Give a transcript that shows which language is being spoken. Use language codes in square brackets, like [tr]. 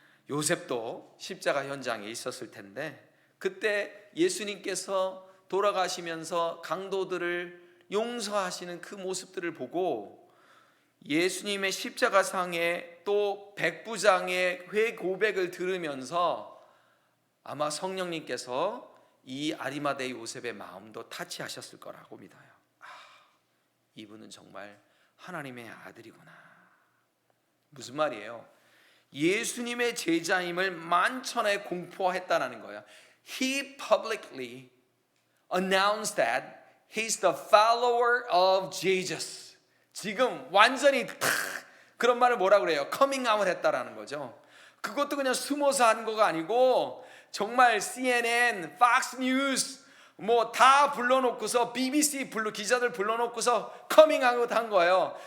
[ko] 요셉도 십자가 현장에 있었을 텐데 그때 예수님께서 돌아가시면서 강도들을 용서하시는 그 모습들을 보고 예수님의 십자가상에 또 백부장의 회 고백을 들으면서 아마 성령님께서 이 아리마대 요셉의 마음도 타치하셨을 거라고 믿어요. 이분은 정말 하나님의 아들이구나. 무슨 말이에요? 예수님의 제자임을 만천에 공포했다는 거예요. [en] He publicly announced that he's the follower of Jesus. [ko] 지금 완전히 그런 말을 뭐라 그래요? 커밍 아웃 했다라는 거죠. 그것도 그냥 숨어서 한 거가 아니고 정말 CNN, Fox News 뭐 다 불러놓고서 BBC 기자들 불러놓고서 커밍 아웃 한 거예요.